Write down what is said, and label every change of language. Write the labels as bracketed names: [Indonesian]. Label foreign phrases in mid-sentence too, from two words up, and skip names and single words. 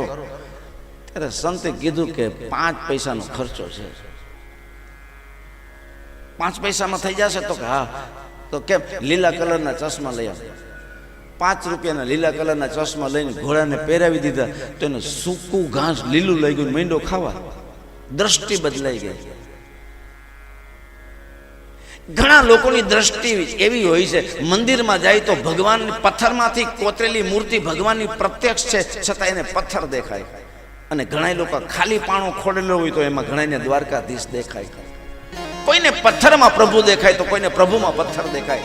[Gujarati] ત્યારે સંતે કીધું કે 5 પૈસાનો ખર્ચો છે, 5 પૈસા માં થઈ જશે। તો હા, તો કેમ લીલા કલરના ચશ્મા લઈ આવો। 5 રૂપિયાના લીલા કલરના ચશ્મા લઈને ઘોડાને પહેરાવી દીધા તો એને સૂકું ઘાસ લીલું લઈ ગયું, માંડ્યો ખાવા। દૃષ્ટિ બદલાઈ ગઈ। ઘણા લોકોની દૃષ્ટિ એવી હોય છે, મંદિર માં જાય તો ભગવાન પથ્થર માંથી કોતરેલી મૂર્તિ ભગવાન પ્રત્યક્ષ છે છતાં એને પથ્થર દેખાય, અને ઘણા લોક ખાલી પાણો ખોડેલો હોય તો એમાં ઘણાને દ્વારકાધીશ દેખાય। કોઈને પથ્થર માં પ્રભુ દેખાય તો કોઈને પ્રભુ માં પથ્થર દેખાય।